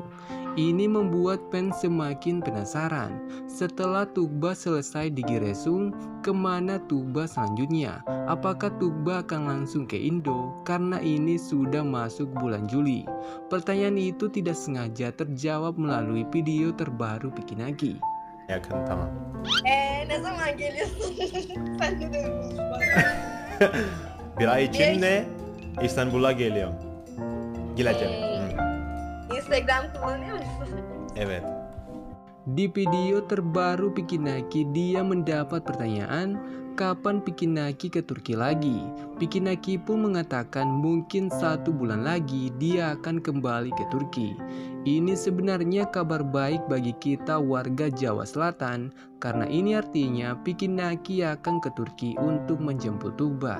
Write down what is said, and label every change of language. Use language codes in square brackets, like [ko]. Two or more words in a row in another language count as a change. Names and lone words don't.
[id] Ini membuat fans semakin penasaran. Setelah Tugba selesai di Giresun, kemana Tugba selanjutnya? Apakah Tugba akan langsung ke Indo? Karena ini sudah masuk bulan Juli. Pertanyaan itu tidak sengaja terjawab melalui video terbaru Piki Naki. [tr] Yakın tamam. Ne zaman geliyorsun? Sen de demiş bana. Bir ay içinde İstanbul'a geliyorum. Geleceğim. Instagram kullanıyor musun? Evet. [id] Di video terbaru Piki Naki, dia mendapat pertanyaan kapan Piki Naki ke Turki lagi. Piki Naki pun mengatakan mungkin 1 bulan lagi dia akan kembali ke Turki. Ini sebenarnya kabar baik bagi kita warga Jawa Selatan, karena ini artinya Piki Naki akan ke Turki untuk menjemput Tugba.